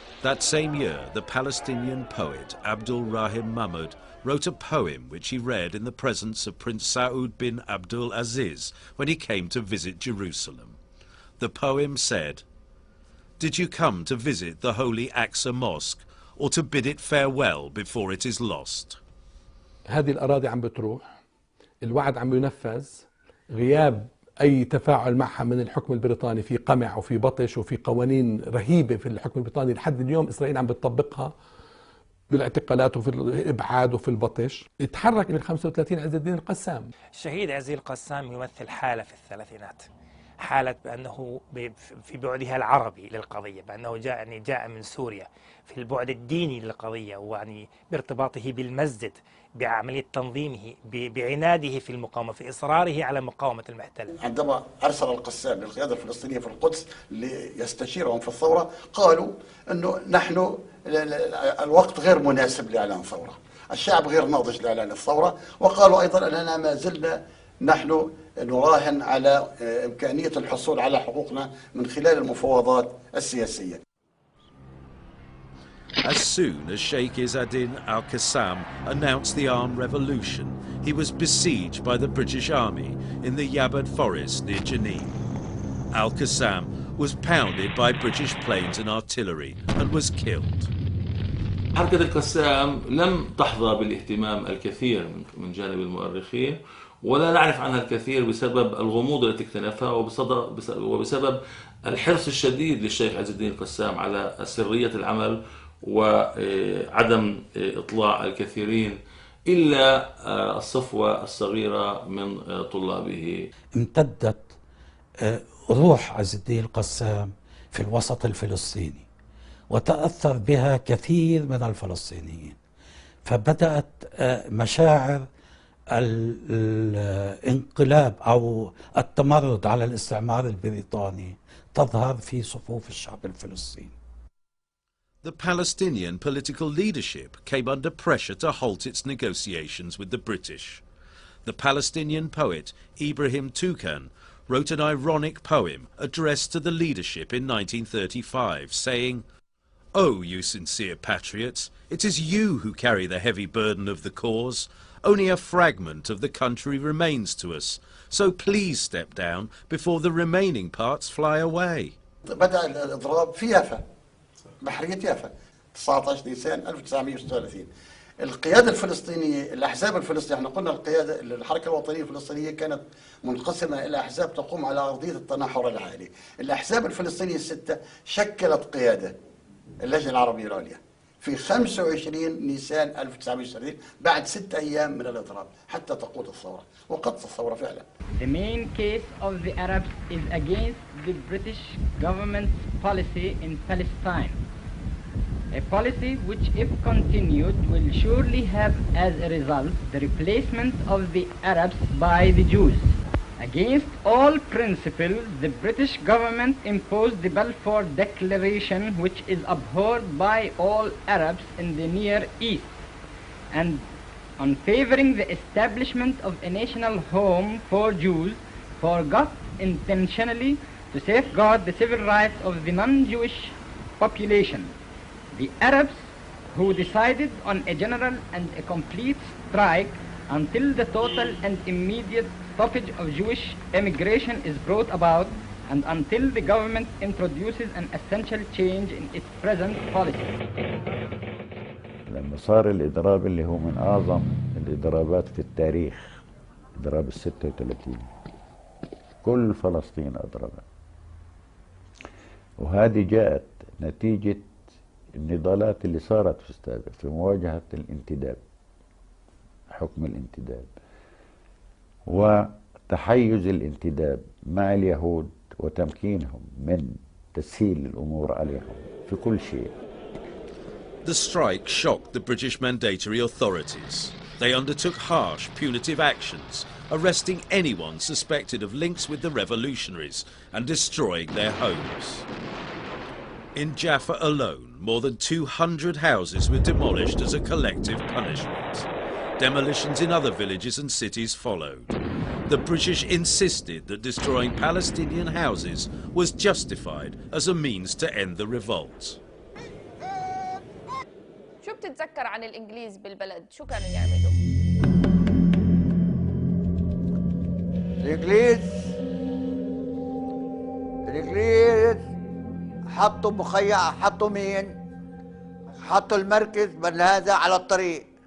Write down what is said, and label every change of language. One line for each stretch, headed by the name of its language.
English: That same year, the Palestinian poet Abdul Rahim Mahmoud wrote a poem which he read in the presence of Prince Saud bin Abdul Aziz when he came to visit Jerusalem. The poem said, "Did you come to visit the holy Aqsa Mosque or to bid it farewell before it is lost?"
Arabic: هذه الأراضي عم بتروح، الوعد عم ينفذ، غياب أي تفاعل معها من الحكم البريطاني في قمع وفي بطش وفي قوانين رهيبة في الحكم البريطاني لحد اليوم إسرائيل عم بتطبقها بالاعتقالات وفي الإبعاد وفي البطش. اتحرك من 35 عز الدين القسام. الشهيد عز الدين القسام يمثل حالة في الثلاثينات، حالة بأنه في بعدها العربي للقضية، بأنه جاء من سوريا، في البعد الديني للقضية، ويعني بارتباطه بالمسجد، بعملية تنظيمه، بعناده في المقاومة، في إصراره على مقاومة المحتل. عندما أرسل القسام للقيادة الفلسطينية في القدس ليستشيرهم في الثورة، قالوا أنه نحن الوقت غير مناسب لإعلان ثورة، الشعب غير ناضج لإعلان الثورة، وقالوا أيضا أننا ما زلنا نحن نراهن على إمكانية الحصول على حقوقنا من خلال المفاوضات السياسية.
English: As soon as Sheikh Izzeddin al-Qassam announced the armed revolution, he was besieged by the British Army in the Yabad forest near Jenin. Al-Qassam was pounded by British planes and artillery and was killed.
Arabic: حركة القسام لم تحظى بالاهتمام الكثير من جانب المؤرخين، ولا نعرف عنها الكثير بسبب الغموض التي اكتنفها وبسبب الحرص الشديد للشيخ عز الدين القسام على سرية العمل وعدم إطلاع الكثيرين إلا الصفوة الصغيرة من طلابه. امتدت روح عز الدين القسام في الوسط الفلسطيني وتأثر بها كثير من الفلسطينيين، فبدأت مشاعر الانقلاب أو التمرد على الاستعمار البريطاني تظهر في صفوف الشعب الفلسطيني.
English: The Palestinian political leadership came under pressure to halt its negotiations with the British. The Palestinian poet Ibrahim Toukan wrote an ironic poem addressed to the leadership in 1935, saying, "Oh, you sincere patriots, it is you who carry the heavy burden of the cause. Only a fragment of the country remains to us, so please step down before the remaining parts fly away."
Arabic: بدأ الإضراب في يافا، بحرية يافا 19 نيسان 1936. القيادة الفلسطينية، الأحزاب الفلسطينية، احنا قلنا الحركة الوطنية الفلسطينية كانت منقسمة إلى أحزاب تقوم على أرضية التناحر العالي. الأحزاب الفلسطينية الستة شكلت قيادة اللجنة العربية العليا في 25 نيسان 1930 بعد 6 أيام من الإضراب حتى تقود الثورة، وقضت الثورة فعلا.
English: The main case of the Arabs is against the British government's policy in Palestine. A policy which, if continued, will surely have as a result the replacement of the Arabs by the Jews. Against all principles, the British government imposed the Balfour Declaration, which is abhorred by all Arabs in the Near East, and on favoring the establishment of a national home for Jews, forgot intentionally to safeguard the civil rights of the non-Jewish population. The Arabs, who decided on a general and a complete strike until the total and immediate stoppage of Jewish emigration is brought about, and until the government introduces an essential change in its present policy.
Arabic: لما صار الإضراب اللي هو من أعظم الإضرابات في التاريخ، إضراب 36، كل فلسطين أضربت، وهذه جاءت نتيجة النضالات اللي صارت في السابق في مواجهة الانتداب، حكم الانتداب وتحيز الانتداب مع اليهود وتمكينهم من تسهيل الأمور عليهم في كل شيء.
English: The strike shocked the British mandatory authorities. They undertook harsh, punitive actions, arresting anyone suspected of links with the revolutionaries and destroying their homes. In Jaffa alone, more than 200 houses were demolished as a collective punishment. Demolitions in other villages and cities followed. The British insisted that destroying Palestinian houses was justified as a means to end the revolt.
Arabic: شو بتتذكر عن الإنجليز بالبلد؟ شو كانوا يعملوا؟ الإنجليز حطوا مخيع، حطوا مين؟ حطوا المركز بل هذا على الطريق.